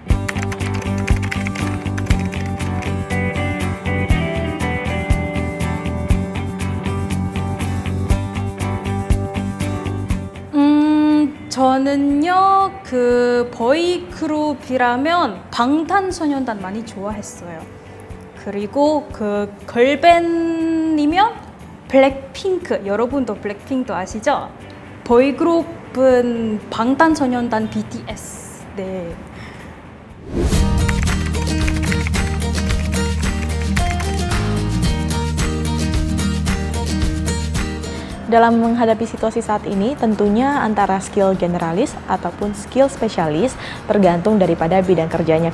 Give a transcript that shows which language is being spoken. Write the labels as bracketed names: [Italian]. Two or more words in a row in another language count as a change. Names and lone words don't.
[Korean] 저는요, 보이그룹이라면 방탄소년단 많이 좋아했어요. 그리고 걸밴이면 블랙핑크, 여러분도 블랙핑크 아시죠? 보이그룹은 방탄소년단 BTS. 네. [Indonesian] Dalam menghadapi situasi saat ini, tentunya antara skill generalis ataupun skill spesialis tergantung daripada bidang kerjanya.